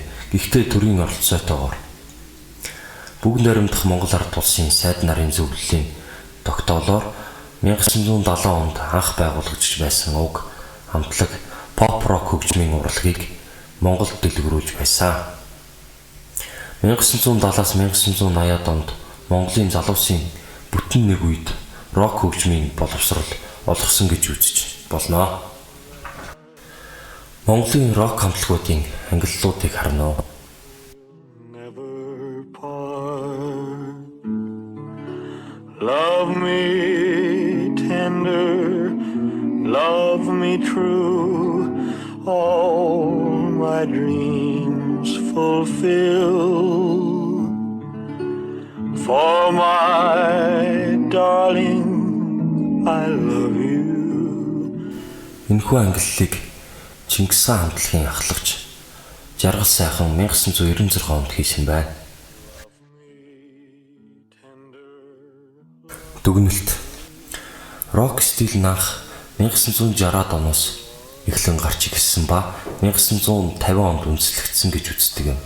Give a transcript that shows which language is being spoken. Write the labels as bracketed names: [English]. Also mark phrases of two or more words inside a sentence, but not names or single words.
[Mongolian] Гэхдээ төрийн оролцоотойгоор бүгд найрамдах Монгол ард улсын сайд нарын зөвлөлийн тогтоолоор 1970 онд анх байгуулагдж байсан уг хамтлаг [English] pop rock [Mongolian] хөгжмийн урлагийг Монголд дэлгэрүүлж байсан. 1970-аас 1980-ад онд Монголын залуусын бүтэн нэг үед рок хөгжмийн боловсрол олгосон гэж үзэж болно. Монголын рок хамтлагуудын ангиллуудыг харна. [English] Love me tender, love me true, all my dreams fulfill. For my darling, I love you. [Mongolian] Энэхүү ангиллыг Чингис хаан хамтлагийн ахлагч Жаргал сайхан 1996 онд хийсэн байна. Дүгнэлт. Рок стил анх 1960-аад оноос эхлэн гарч ирсэн ба 1950 онд үндэслэгдсэн гэж үздэг юм.